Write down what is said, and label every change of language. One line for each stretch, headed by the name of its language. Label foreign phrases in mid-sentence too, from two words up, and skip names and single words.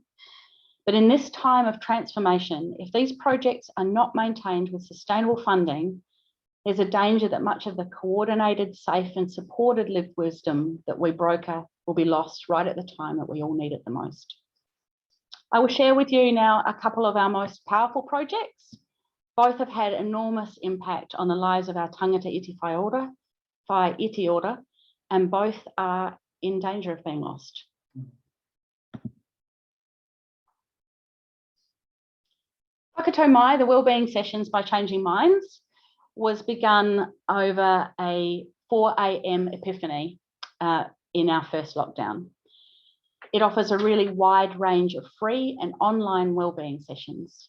English: But in this time of transformation, if these projects are not maintained with sustainable funding, there's a danger that much of the coordinated, safe and supported lived wisdom that we broker will be lost right at the time that we all need it the most. I will share with you now a couple of our most powerful projects. Both have had enormous impact on the lives of our
Māori: tangata iti ora,
English: and both are in danger of being lost. Whakato Mai, the Wellbeing Sessions by Changing Minds, was begun over a 4 a.m. epiphany in our first lockdown. It offers a really wide range of free and online wellbeing sessions.